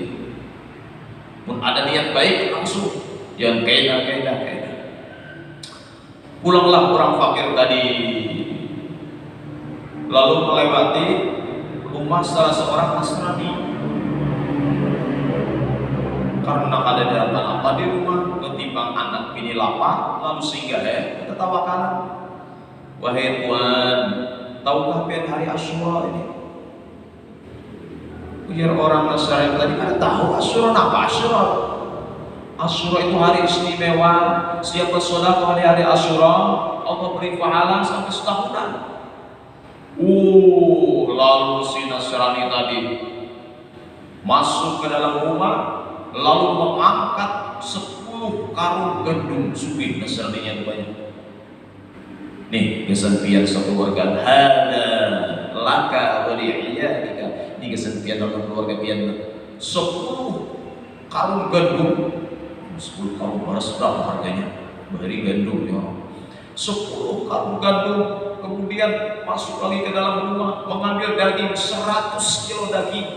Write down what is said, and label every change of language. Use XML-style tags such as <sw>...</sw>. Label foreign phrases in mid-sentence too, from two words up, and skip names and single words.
<bjn>Pun ada niat baik langsung, jangan kaida. Pulanglah orang fakir tadi, lalu melewati rumah salah seorang Nasrani. Karena ada daratan apa di rumah, ketimbang anak bini lapar, lalu singgah tertawakan. Wahai Tuan, tahukah pian hari Asyura ini? Ujar orang Nasrani tadi, ada tahu Asyura apa Asyura? Asyura itu hari istimewa. Siapa sedekah di hari Asyura, Allah beri pahala sampai setahunan. Lalu si Nasrani tadi masuk ke dalam rumah, lalu mengangkat 10 karung gandum sugih. Nasraninya itu banyak. Nih, kesan pian satu warga,</bjn> <ar>هذا لك ولعيالك.</ar> <bjn>geus pian dalam keluarga pian 10 karung gandum. 10 karung beras berapa harganya? Bari gandum ya. 10 karung gandum, kemudian masuk lagi ke dalam rumah mengambil daging 100 kilo daging.</bjn>